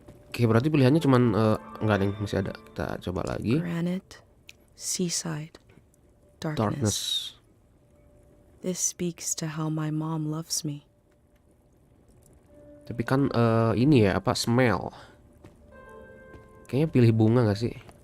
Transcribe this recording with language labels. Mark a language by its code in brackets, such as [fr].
[id] Oke, berarti pilihannya cuman enggak deh, masih ada. Kita coba lagi. [en] Granite, seaside, darkness. Darkness. This speaks to how my mom loves me. [id] Tapi kan ini ya apa smell. Kayaknya pilih bunga gak sih?